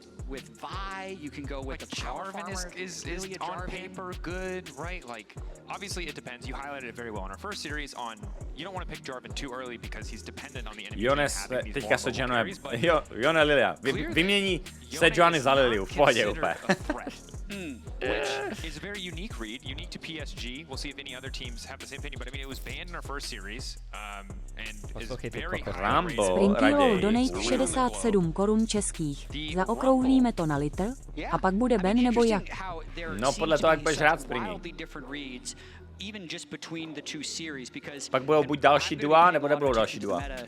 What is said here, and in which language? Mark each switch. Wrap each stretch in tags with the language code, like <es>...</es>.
<en>With Vi, you can go with the power Jarvan farmer. is on paper good, right? Like, obviously it depends. You highlighted it very well in our first series on, you don't want to pick Jarvan too early because he's dependent on the enemy.</en> <cs>Jones teďka Sejuani, Jone Lilia, vymění Sejuani za Liliu, v pohodě úplně.</cs> <en>Which is a very unique read, unique to PSG. We'll see if any other teams have the same opinion, but I mean, it was banned in our first series, and is very high.</en> <cs>Sprinky Roll donate 67 korun českých. Zaokrouhlíme to na litr a pak bude ban nebo jak? No podle toho, jak budeš hrát Springy.</cs> <en>Even just between the two series, because</en> <cs>pak budou buď další dua, nebo nebudou další dua.</cs>